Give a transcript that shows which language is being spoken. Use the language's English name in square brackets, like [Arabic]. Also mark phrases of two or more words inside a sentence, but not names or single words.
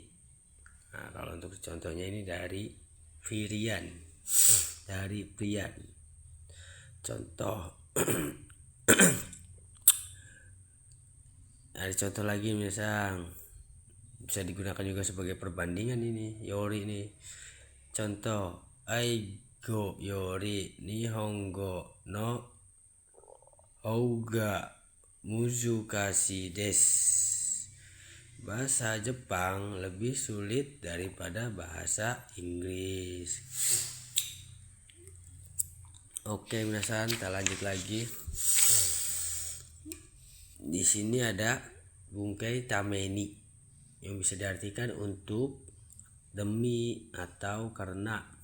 [Indonesian] Nah, kalau untuk contohnya ini dari Virian, dari Prian. Contoh ada contoh lagi misal bisa digunakan juga sebagai perbandingan ini yori ini. [Japanese] Contoh, 英語より日本語のほうが難しいです. [Indonesian] Bahasa Jepang lebih sulit daripada bahasa Inggris. Oke minasan, kita lanjut lagi. Di sini ada [Japanese] 文型 ために [Indonesian] yang bisa diartikan untuk, demi, atau karena.